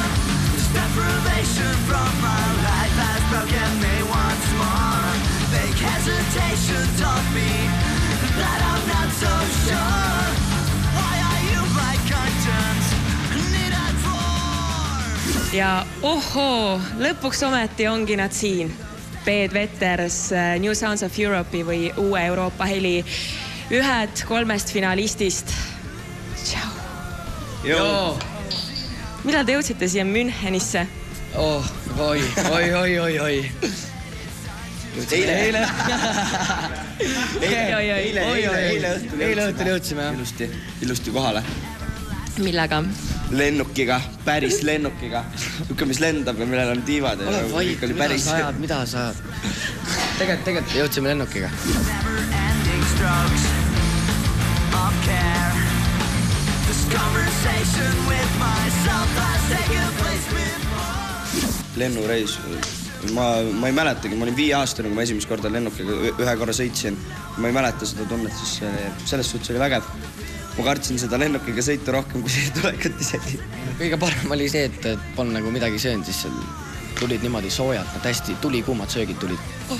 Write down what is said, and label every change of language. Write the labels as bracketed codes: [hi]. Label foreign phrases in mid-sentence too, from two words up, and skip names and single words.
[en] This deprivation from my life has broken me once more. Fake hesitation taught me that I'm not so sure. Why are you my conscience needed for? [et] Ja ohoo, lõpuks ometi ongi nad siin. Bedwetters, New Sounds of Europe'i või uue Euroopa heli. 1 3 finalistist. Tšau. Joo. Millal te jõudsite siia Münchenisse? Oi. Eile õhtul jõudsime, jah. Ilusti kohale. Millega? Lennukiga, päris lennukiga. Niisugune, mis lendab ja millel on tiivad. Ole vaid, mida sa ajad? Tegelikult jõudsime lennukiga. [en] Never-ending strokes of care. This conversation with myself has taken place before. [et] Lennureis. Ma ei mäletagi, ma olin 5 aastane, kui ma esimest korda lennukiga 1 korra sõitsin. Ma ei mäleta seda tunnet, siis sellest suhtes oli vägev. Ma kartsin seda lennukiga sõita rohkem, kui see tulekut isegi. Kõige parem oli see, et polnud nagu midagi söönud, siis seal tulid niimoodi soojad, nad hästi tulikuumad söögid tulid.